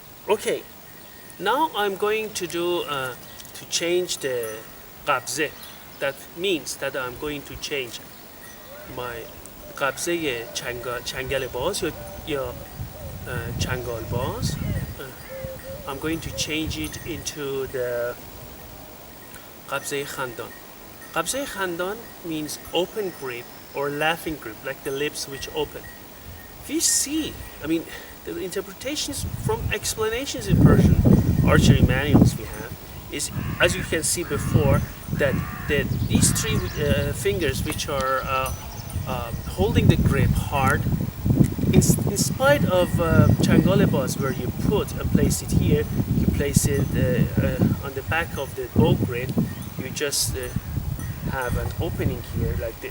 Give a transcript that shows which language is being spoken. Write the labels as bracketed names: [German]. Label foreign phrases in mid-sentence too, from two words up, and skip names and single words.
[English] Okay, now I'm going to do to change the qabze. That means that I'm going to change my [Persian] قبضه‌ی چنگال باز یا چنگال باز. [English] I'm going to change it into the [Persian] قبضه‌ی خندان. قبضه‌ی خندان [English] means open grip or laughing grip, like the lips which open. If you see, I mean, the interpretations from explanations in Persian archery manuals we have is, as you can see before, that these three fingers which are holding the grip hard, in spite of [Persian] چنگال باز [English] where you put and place it here, you place it on the back of the bow grip, you just have an opening here like this.